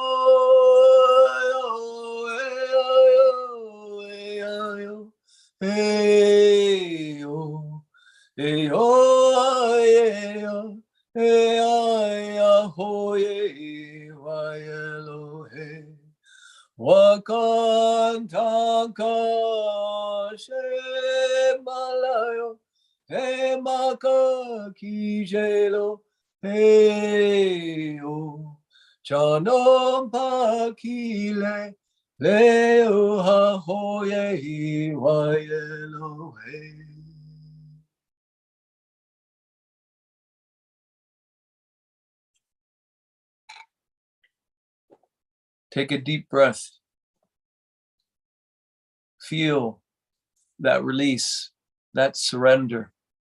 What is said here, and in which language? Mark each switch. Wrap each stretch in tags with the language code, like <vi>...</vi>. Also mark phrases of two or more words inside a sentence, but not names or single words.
<en>hey oh, hey oh, hey oh, hey ahoye, wa Elohe, wakantanka shemalayo, he maka kijelo, he o chanom pakile, Leo ha ho ye wa yelo he. Take a deep breath. Feel that release, that surrender.</en>